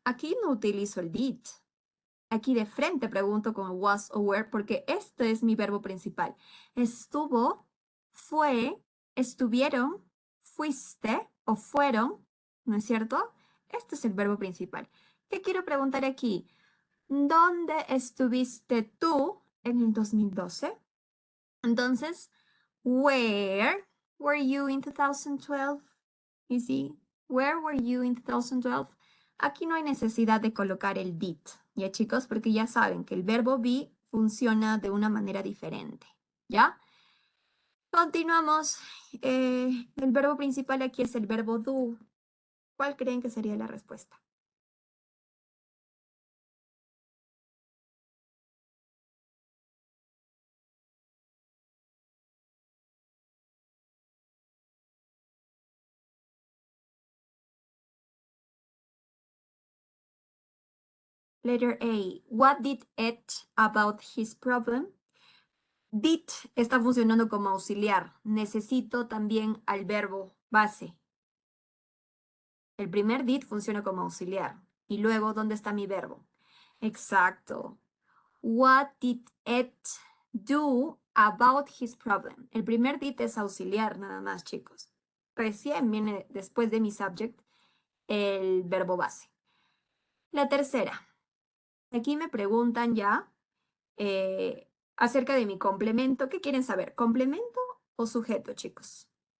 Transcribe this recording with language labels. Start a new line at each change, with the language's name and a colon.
Spanish: Aquí no utilizo el did. Aquí de frente pregunto con was o were porque este es mi verbo principal. Estuvo, fue, estuvieron, fuiste o fueron, ¿no es cierto? Este es el verbo principal. ¿Qué quiero preguntar aquí? ¿Dónde estuviste tú en el 2012? Entonces,
English: where were you in 2012? You see, where were you in 2012?
Spanish: Aquí no hay necesidad de colocar el did, ¿ya chicos? Porque ya saben que el verbo be funciona de una manera diferente, ¿ya? Continuamos. El verbo principal aquí es el verbo do. ¿Cuál creen que sería la respuesta?
English: Letter A. What did Ed about his problem?
Spanish: Did está funcionando como auxiliar. Necesito también al verbo base. El primer did funciona como auxiliar. Y luego, ¿dónde está mi verbo? Exacto.
English: What did Ed do about his problem?
Spanish: El primer did es auxiliar nada más, chicos. Recién viene después de mi subject el verbo base. La tercera. Aquí me preguntan ya acerca de mi complemento. ¿Qué quieren saber? ¿Complemento o sujeto, chicos?